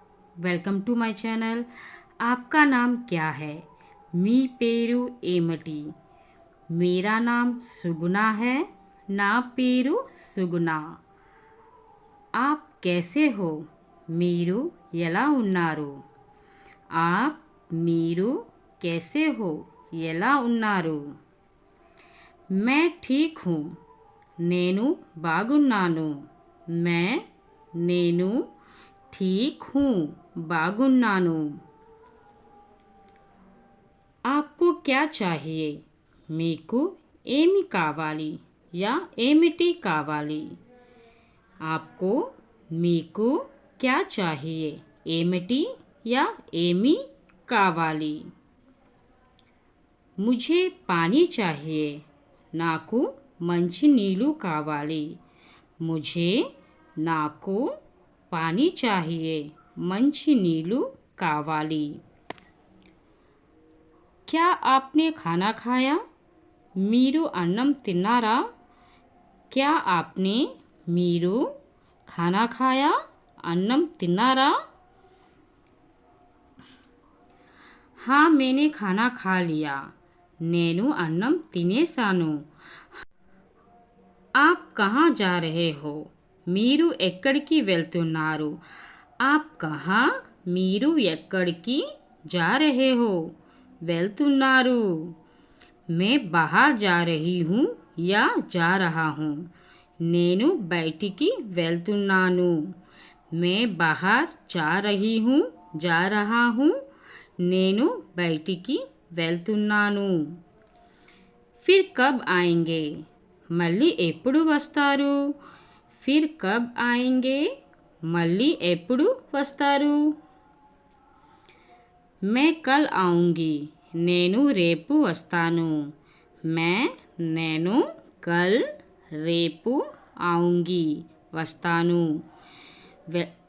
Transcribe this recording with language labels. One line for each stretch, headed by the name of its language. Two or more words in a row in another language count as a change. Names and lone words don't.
English: Welcome to my channel.
Hindi: आपका नाम क्या है?
Telugu: మీ పేరు ఏమిటి?
Hindi: मेरा नाम सुगुना है.
Telugu: నా పేరు సుగుణ.
Hindi: आप कैसे हो?
Telugu: మీరు ఎలా ఉన్నారు?
Hindi: आप మీరు कैसे हो?
Telugu: ఎలా ఉన్నారు?
Hindi: मैं ठीक हूँ.
Telugu: నేను బాగున్నాను. मैं నేను
Hindi: ठीक हूँ
Telugu: బాగున్నాను.
Hindi: आपको क्या चाहिए?
Telugu: మీకు ఏమి కావాలి या ఏమిటి కావాలి?
Hindi: आपको మీకు क्या चाहिए?
Telugu: ఏమిటి या ఏమి కావాలి?
Hindi: मुझे पानी चाहिए.
Telugu: నాకు మంచి నీళ్ళు కావాలి.
Hindi: मुझे నాకు पानी चाहिए.
Telugu: మంచి నీళ్ళు కావాలి.
Hindi: क्या आपने खाना खाया?
Telugu: మీరు అన్నం తిన్నారా?
Hindi: क्या आपने మీరు खाना खाया?
Telugu: అన్నం తిన్నారా?
Hindi: हाँ मैंने खाना खा लिया.
Telugu: నేను అన్నం తినేసాను.
Hindi: आप कहाँ जा रहे हो?
Telugu: మీరు ఎక్కడికి వెళ్తున్నారు?
Hindi: आप कहाँ
Telugu: మీరు ఎక్కడికి
Hindi: जा रहे हो?
Telugu: వెళ్తున్నారు.
Hindi: मैं बाहर जा रही हूँ या जा रहा हूँ.
Telugu: నేను బయటికి వెళ్తున్నాను.
Hindi: मैं बाहर जा रही हूँ जा रहा हूँ.
Telugu: నేను బయటికి వెళ్తున్నాను.
Hindi: फिर कब आएंगे?
Telugu: మళ్ళీ ఎప్పుడు వస్తారు?
Hindi: फिर कब आएंगे?
Telugu: మళ్ళీ ఎప్పుడు వస్తారు?
Hindi: मैं कल आऊँगी.
Telugu: నేను రేపు వస్తాను. मैं నేను కల్ రేపు ఆऊँगी వస్తాను.